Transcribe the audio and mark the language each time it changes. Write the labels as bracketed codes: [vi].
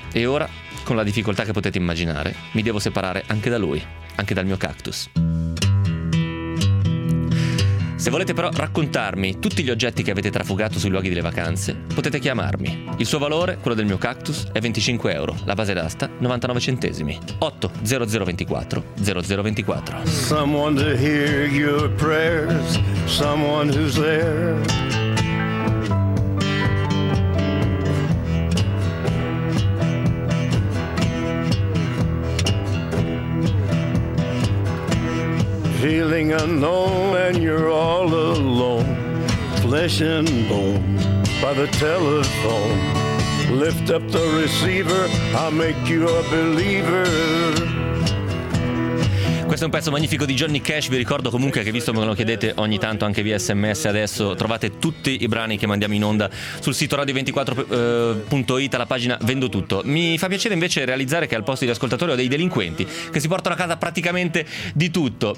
[it] E ora, con la difficoltà che potete immaginare, mi devo separare anche da lui, anche dal mio cactus. Se volete però raccontarmi tutti gli oggetti che avete trafugato sui luoghi delle vacanze, potete chiamarmi. Il suo valore, quello del mio cactus, è 25 euro. La base d'asta, 99 centesimi. 80024 0024. [en] Someone to hear your prayers, someone who's there. Feeling unknown and you're all alone, flesh and bone, by the telephone. Lift up the receiver, I'll make you a believer. [it] Questo è un pezzo magnifico di Johnny Cash. Vi ricordo comunque che, visto che me lo chiedete ogni tanto anche via SMS adesso, trovate tutti i brani che mandiamo in onda sul sito radio24.it, alla pagina Vendo Tutto. Mi fa piacere invece realizzare che al posto di ascoltatori ho dei delinquenti che si portano a casa praticamente di tutto.